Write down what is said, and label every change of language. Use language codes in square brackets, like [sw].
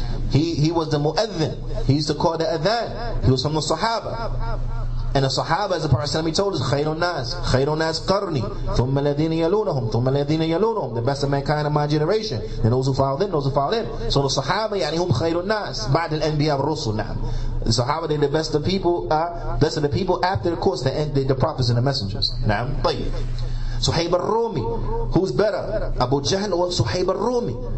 [en] He was the mu'adhin. He used to call the adhan. He was from the Sahaba. And the Sahaba, as the Prophet ﷺ told us, [ar] خَيْرُ النَّاسِ قَرْنِي ثُمَّ الَّذِينَ يَلُونَهُم ثُمَّ الَّذِينَ يَلُونَهُم. [en] The best of mankind in my generation. And those who follow them, So the Sahaba, [ar] هُم خَيْرُ النَّاسِ بَعْدَ الْأَنْبِيَاءِ وَالرُّسُلِ. [en] The Sahaba, they're the best of the people after, of course, the prophets and the messengers. Suhaib al-Rumi, who's better, Abu Jahl or Suhaib al-Rumi?